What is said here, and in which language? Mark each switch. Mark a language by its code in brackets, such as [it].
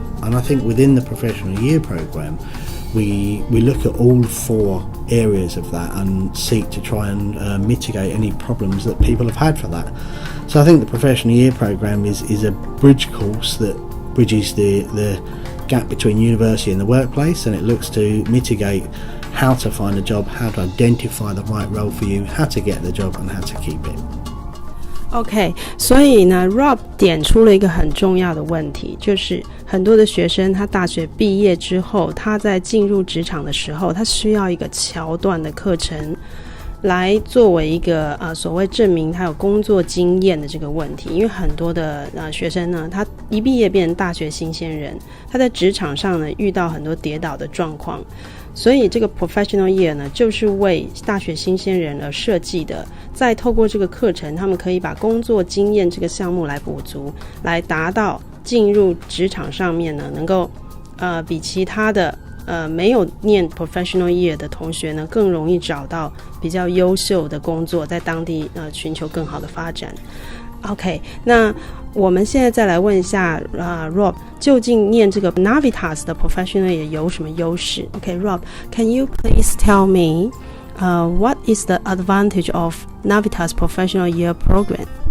[en] And I think within the Professional Year Programme, we look at all 4 areas of that and seek to try and mitigate any problems that people have had for that. So I think the Professional Year Programme is a bridge course that bridges the gap between university and the workplace, and it looks to mitigate how to find a job, how to identify the right role for you, how to get the job, and how to keep it. [zh] OK， 所以呢 Rob 点出了一个很重要的问题，就是很多的学生他大学毕业之后，他在进入职场的时候，他需要一个桥段的课程来作为一个所谓证明他有工作经验的这个问题。因为很多的学生呢，他一毕业变成大学新鲜人，他在职场上呢遇到很多跌倒的状况，所以这个 Professional Year 呢就是为大学新鲜人而设计的，再透过这个课程，他们可以把工作经验这个项目来补足，来达到进入职场上面呢能够比其他的没有念 Professional Year 的同学呢更容易找到比较优秀的工作，在当地寻求更好的发展。 OK， 那我们现在再来问一下Rob， 究竟念这个 Navitas 的 Professional Year 有什么优势？ [en] OK Rob, can you please tell me what is the advantage of Navitas Professional Year program?